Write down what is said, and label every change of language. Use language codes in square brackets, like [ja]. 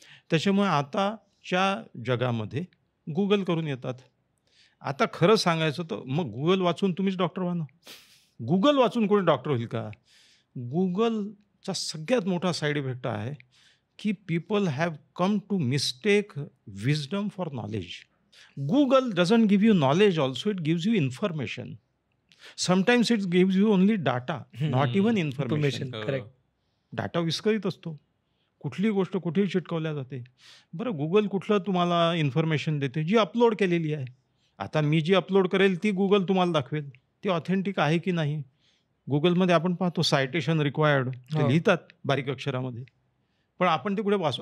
[mr] त्याच्यामुळे आताच्या जगामध्ये गुगल करून येतात. आता खरं सांगायचं तर मग गुगल वाचून तुम्हीच डॉक्टर व्हा ना. गुगल वाचून कोणी डॉक्टर होईल का? गुगलचा सगळ्यात मोठा साईड इफेक्ट आहे की [en] People have come to mistake wisdom for knowledge. Google doesn't give you knowledge also, it gives you information. Sometimes it gives you only data, not even information. Correct. [mr] Data विस्कळीत असतो, कुठली गोष्ट कुठेही चिटकवल्या जाते. बरं, Google कुठलं तुम्हाला इन्फॉर्मेशन देते? जी अपलोड केलेली आहे. आता मी जी अपलोड करेल ती गुगल तुम्हाला दाखवेल, ती ऑथेंटिक आहे की नाही. गुगलमध्ये आपण पाहतो सायटेशन रिक्वायर्ड ते लिहितात बारीक अक्षरामध्ये, पण आपण ते कुठे वाचू?